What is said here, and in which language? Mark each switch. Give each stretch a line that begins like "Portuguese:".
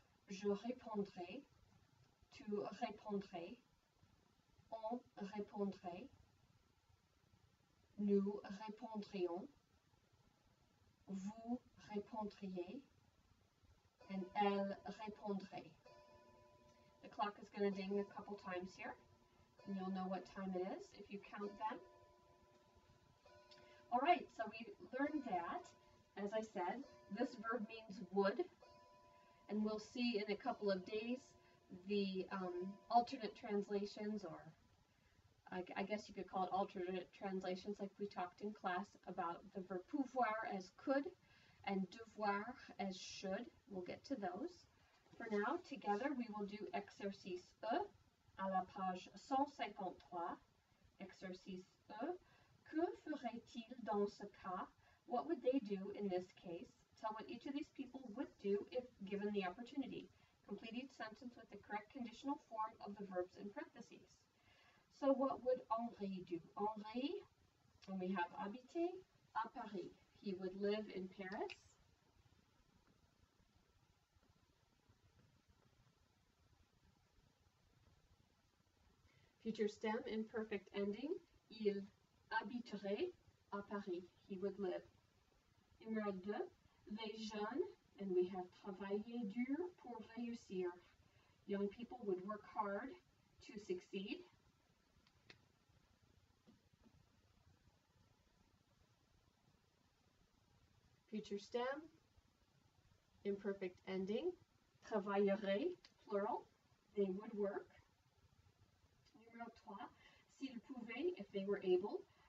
French: Je répondrai, tu répondrais, on répondrait, nous répondrions, vous répondriez, and elle répondrait.
English: The clock is going to ding a couple times here, and you'll know what time it is if you count them. All right, so we learned that, as I said, this verb means would, and we'll see in a couple of days the alternate translations, or I guess you could call it alternate translations, like we talked in class about the verb pouvoir as could and devoir as should. We'll get to those. For now, together we will do
French: exercice E à la page 153. Exercice E. Que ferait-il dans ce cas?
English: What would they do in this case? Tell what each of these people would do if given the opportunity. Complete each sentence with the correct conditional form of the verbs in parentheses. So what would Henri do? Henri, and we have
French: habiter à Paris.
English: He would live in Paris. Future stem, imperfect ending.
French: Il habiterait à Paris.
English: He would live.
French: Numéro 2, les jeunes,
English: and we have
French: travailler dur pour réussir.
English: Young people would work hard to succeed. Future stem, imperfect ending. Travaillerait, plural. They would work.
French: Numéro 3, s'ils pouvaient,
English: if they were able.